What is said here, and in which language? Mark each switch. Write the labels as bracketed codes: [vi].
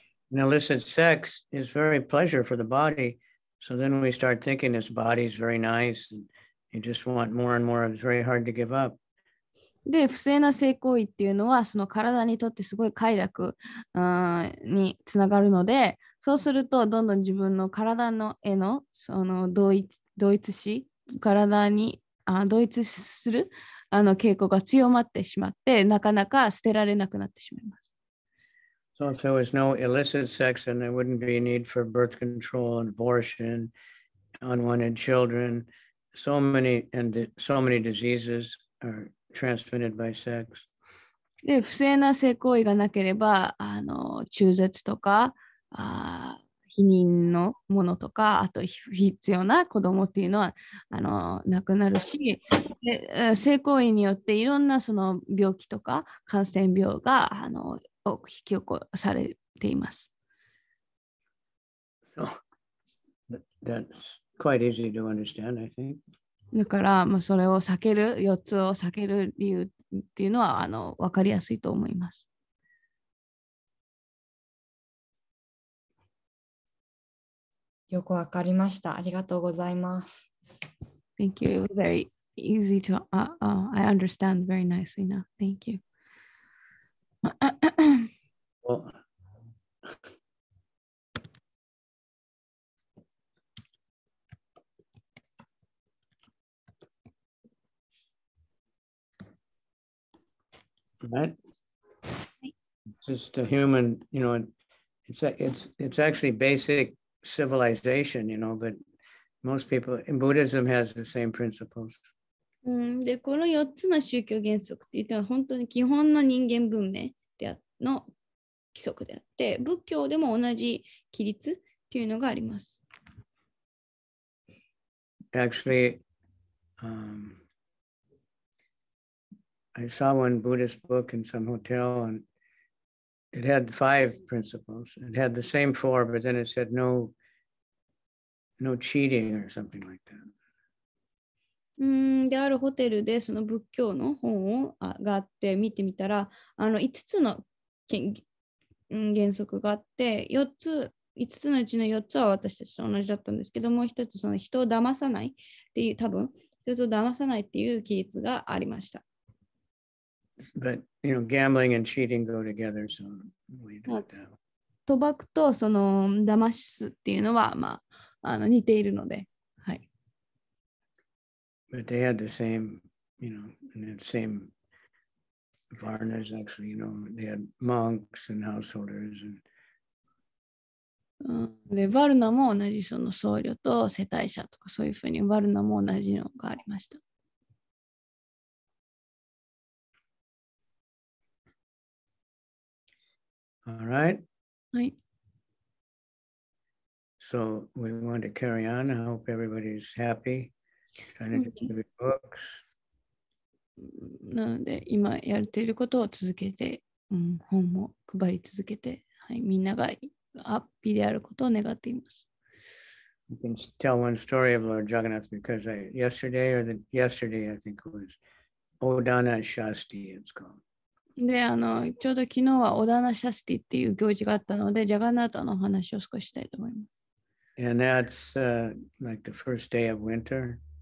[en] And illicit sex is very pleasure for the body. So then we start thinking this body is very nice. And you just want more and more. It's very hard to give up. [ja] で、不正な性行為っていうのは、その体にとってすごい快楽につながるので、そうすると、どんどん自分の体のへのその同一視、体に同一する傾向が強まってしまって、なかなか捨てられなくなってしまいます。 [en] So if there was no illicit sex, then there wouldn't be a need for birth control and abortion, unwanted children. So many diseases are transmitted by sex. [ja] で、不正な性行為がなければ、中絶とか、避妊のものとか、あと必要な子供っていうのはなくなるし、で性行為によっていろんなその病気とか感染病が引き起こされています。 [en] So that's quite easy to understand, I think. [ja] だから、それを避ける、4つを避ける理由っていうのは分かりやすいと思います。よくわかりました。ありがとうございます。 [en] Thank you. It was very easy to, I understand very nicely now. Thank you. Well, right? It's just a human, it's actually basic civilization, but most people in Buddhism has the same principles. [ja] で、この4つの宗教原則って言っては本当に基本の人間文明の規則であって、仏教でも同じ規律っていうのがあります。 [en] Actually, I saw one Buddhist book in some hotel, and it had 5 principles. It had the same 4, but then it said no cheating or something like that. [ja] で、あるホテルでその仏教の本があって見てみたら、5つの原則があって、5つのうちの4つは私たちと同じだったんですけども、1つその人を騙さないっていう、多分人を騙さないっていう規律がありました。 [en] But gambling and cheating go together, so we do that. [ja] 賭博とその騙すっていうのは似ているので、はい。 [en] But they had the same, and the same varnas actually, they had monks and householders. [ja] で、ワルナも同じその僧侶と世帯者とかそういうふうにワルナも同じのがありました。 [en] All right. [ja] はい。 [en] So we want to carry on. I hope everybody's happy. Trying to do books. [ja] なので、今やっていることを続けて、本も配り続けて、はい、みんながハッピーであることを願っています。 [en] You can tell one story of Lord Jagannath because yesterday, I think it was Odana Shasti, it's called. [ja] で、ちょうど昨日はオダナシャスティっていう行事があったので、ジャガナータの話を少ししたいと思います。 [en] And that's like the first day of winter.